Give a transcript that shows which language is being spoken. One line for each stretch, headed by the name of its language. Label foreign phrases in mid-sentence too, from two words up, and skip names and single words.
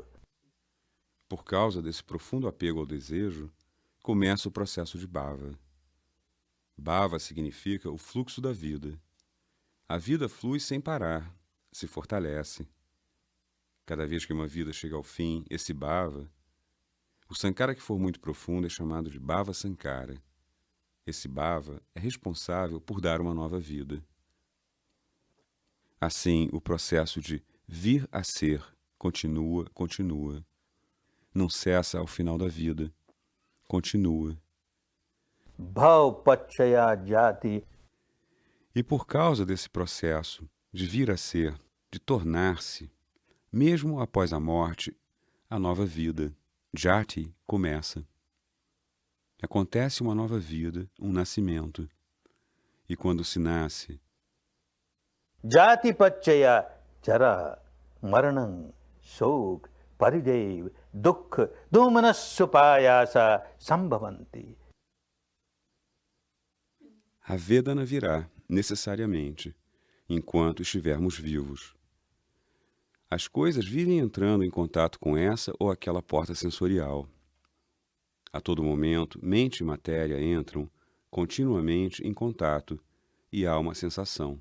Portuguese: Por causa desse profundo apego ao desejo, começa o processo de bhava. Bhava significa o fluxo da vida. A vida flui sem parar, se fortalece. Cada vez que uma vida chega ao fim, esse bhava, o sankhara que for muito profundo é chamado de bhava sankhara. Esse bhava é responsável por dar uma nova vida. Assim, o processo de vir a ser continua. não cessa ao final da vida, continua.
Pali: Bhav Pachaya Jati.
Portuguese: E por causa desse processo de vir a ser, de tornar-se, mesmo após a morte, a nova vida, Jati, começa. Acontece uma nova vida, um nascimento. E quando se nasce,
Pali: Jati Pachaya Jara Maranam Shok Paridev Dukh Domanasupayasa Sambhavanti.
Portuguese: a Vedana virá, necessariamente, enquanto estivermos vivos. As coisas vivem entrando em contato com essa ou aquela porta sensorial. A todo momento, mente e matéria entram continuamente em contato e há uma sensação.